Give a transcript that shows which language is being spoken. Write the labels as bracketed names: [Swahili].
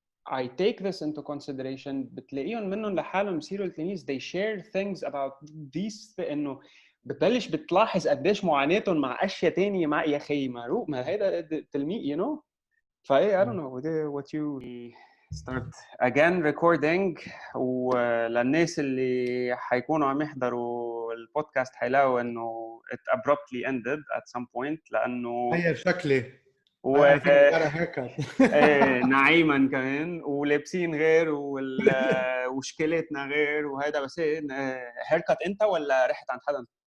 [English] I take this into consideration [Arabic] بتلاقيهم منهم لحالهم بصيروا التلاميذ [English] they share things about these [Arabic] إنه بتبلش بتلاحظ قديش معاناتهم مع أشياء تانية مع يا أخي معروف ما هيدا تلميذ [English] you know [Arabic] فايه [English] I don't know what you start again recording [Arabic] وللناس اللي حيكونوا عم يحضروا البودكاست حيلاقوا إنه [English] it abruptly ended at some point [Arabic] لأنه غير شكلي [English] I think I got a haircut. [Arabic] نعيما كمان ولابسين غير وشكلتنا غير وهذا بس هيركت انت ولا رحت عند حدا؟